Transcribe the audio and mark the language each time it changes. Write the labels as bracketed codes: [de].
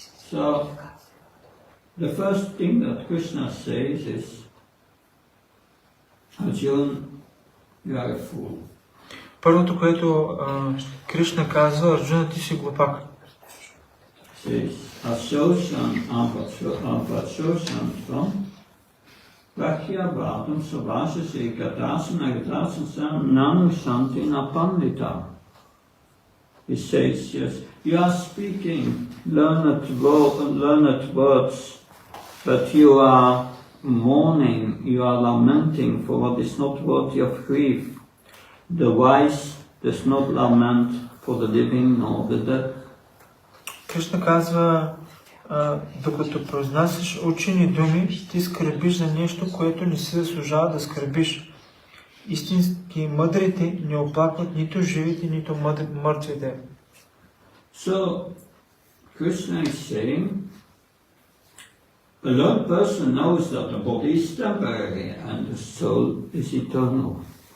[en] So, the first thing that Krishna says is, Arjuna, you are a fool. [bg] Първото, което Кришна казва, Арджуна, ти си глупак. [sa] Says, Asoshan Ampachoshan from Prakya Bhatam Savasha Sekatasan Agatasan Sam Nanu Shanti Napandita. [en] He says, yes, you are speaking learned words, but you are mourning, you are lamenting for what is not worthy of grief. The wise does not lament for the living nor the dead. [bg] Кришна казва, докато произнасяш учени думи, ти скърбиш за нещо, което не си заслужава да скърбиш. Истински мъдрите не оплакват нито живите, нито мъртвите. [en] So, Krishna is saying, a learned person knows that the body is temporary and the soul is eternal.